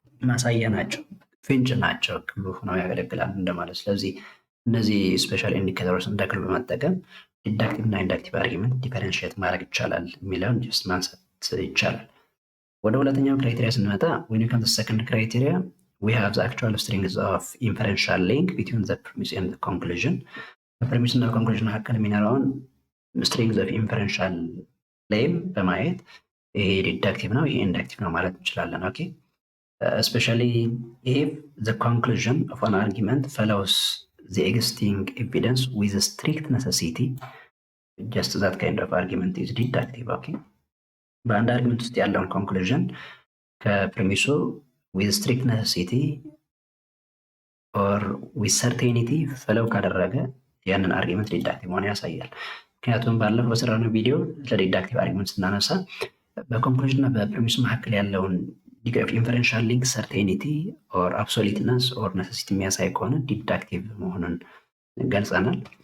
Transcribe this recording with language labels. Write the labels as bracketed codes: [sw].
[am] ማሳያ ናቸው፣ ፍንጭ ናቸው፣ ክሉ ሆነው ያገለግላሉ እንደማለት። ስለዚህ እነዚህ ስፔሻል ኢንዲኬተሮች እንደ ክሉ በመጠቀም ዲዳክቲቭ እና ኢንዳክቲቭ አርጊመንት ዲፈረንሺየት ማድረግ ይቻላል የሚለውን ጀስት ማንሳት ይቻላል። ወደ ሁለተኛው ክራይቴሪያ ስንመጣ [en] when you come to the second criteria, we have the actual strings of inferential link between the premise and the conclusion. [am] በፕሪሚስ እና ኮንክሉዥን መካከል የሚኖረውን strings of inferential claim በማየት ይሄ ዲዳክቲቭ ነው ይሄ ኢንዳክቲቭ ነው ማለት እንችላለን። [en] ኦኬ especially if the conclusion of an argument follows the existing evidence with a strict necessity, just that kind of argument is deductive. [am] Okay በአንድ አርጊመንት ውስጥ ያለውን ኮንክሉዥን ከፕሪሚሱ [en] with strict necessity or with certainty [am] ፈለው ካደረገ ያንን አርጊመንት ዲዳክቲቭ መሆን ያሳያል። ምክንያቱም ባለፈው በሰራነው ቪዲዮ ስለ ዲዳክቲቭ አርጊመንት ስናነሳ በኮንክሉዥን እና በፕሪሚስ መካከል ያለውን ዲግሪ ኦፍ ኢንፈረንሻል ሊንክ ሰርቴኒቲ ኦር አብሶሉትነስ ኦር ነሰሲቲ የሚያሳይ ከሆነ ዲዳክቲቭ መሆኑን ገልጸናል።